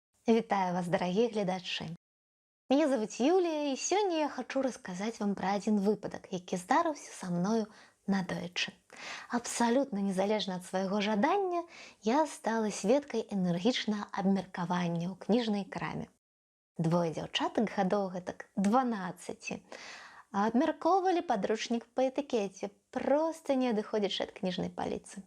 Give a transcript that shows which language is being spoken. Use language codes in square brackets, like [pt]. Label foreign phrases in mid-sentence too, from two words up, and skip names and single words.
[be] Вітаю вас, [ru] дорогие глядачи! Меня зовут Юлия, и сегодня я хочу рассказать вам про один [be] выпадок, які здарыўся са мною надоечы. Абсолютно незалежна ад свайго жадання, я стала сведкай энергічнага абмеркавання ў кніжнай краме. Двое дзяўчатак гадоў гэтак 12 абмяркоўвалі падручнік па этыкеце, проста не адыходзячы ад кніжнай паліцы.